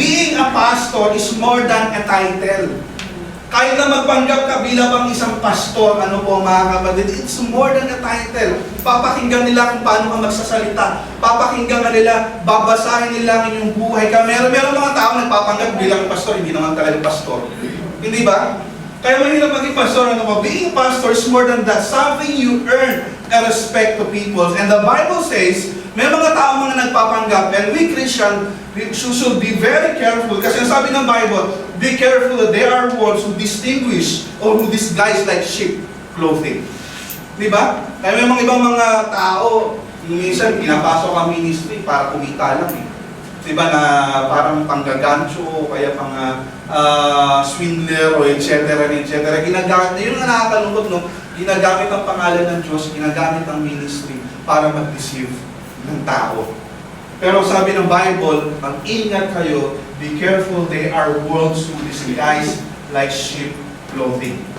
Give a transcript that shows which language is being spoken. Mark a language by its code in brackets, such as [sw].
[en] Being a pastor is more than a title. [tl] Kahit na magpanggap ka bilang isang pastor, ano po mga kapatid, [en] it's more than a title. [tl] Papakinggan nila kung paano ka magsasalita. Papakinggan nila, babasahin nila ang inyong buhay ka. Meron mga tao nagpapanggap bilang pastor, hindi naman talaga pastor. Hindi ba? Kaya mahirap maging pastor. Ano ba? [en] Being a pastor is more than that. Something you earn a respect to people. And the Bible says, [tl] may mga tao mga nagpapanggap, [en] and we Christian, we should be very careful. [tl] Kasi ang sabi ng Bible, [en] be careful that there are ones who distinguish or who disguise like sheep clothing. [tl] Di ba? Kaya may mga ibang mga tao, minsan pinapasok ang ministry para kumita lang eh. Diba na parang panggagancho, kaya pang swindler o etc. Ginagamit, yun nga nakakalungkot, no? Ginagamit ang pangalan ng Diyos, ginagamit ang ministry para mag-deceive ng tao. Pero sabi ng Bible, mag-ingat kayo, [en] be careful, they are wolves who disguise like sheep clothing.